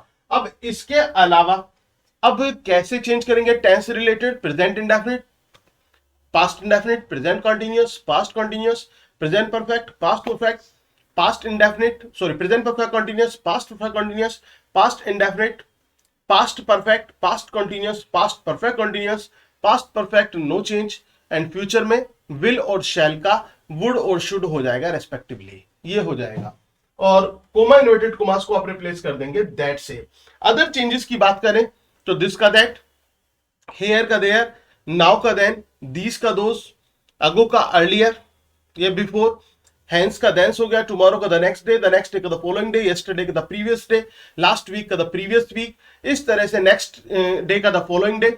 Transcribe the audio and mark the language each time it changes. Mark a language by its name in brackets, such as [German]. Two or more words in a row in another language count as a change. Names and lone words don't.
[Hindi] अब इसके अलावा अब कैसे चेंज करेंगे, [English] tense related, present indefinite, past indefinite, present continuous, past continuous, present perfect, past perfect, past indefinite, sorry present perfect continuous, past perfect continuous, past indefinite, past perfect, past continuous, past perfect continuous, past perfect no change, and future में will और shall का would और should [Hindi] हो जाएगा [English] respectively, [Hindi] ये हो जाएगा। और [English] comma inverted commas [Hindi] को आप रिप्लेस कर देंगे दैट से। [English] other changes [Hindi] की बात करें तो [English] this का that, here का there, now का then, these का those, ago का earlier या before, hence का thence [Hindi] हो गया, [English] tomorrow का the next day का the following day, yesterday का the previous day, last week का the previous week, [Hindi] इस तरह से [English] next day का the following day।